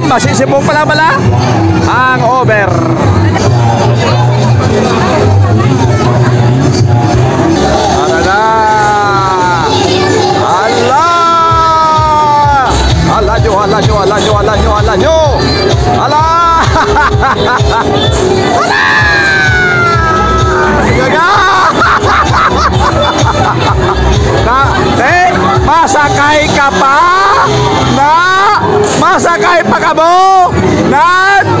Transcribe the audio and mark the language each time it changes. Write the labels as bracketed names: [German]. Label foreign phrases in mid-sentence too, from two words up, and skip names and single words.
[Filipino] Masisipong pala. Hangover. Tara na. Ala nyo. Ala. Gaga. Masakay ka pa? Na? Masakay pa ka mo? Nan?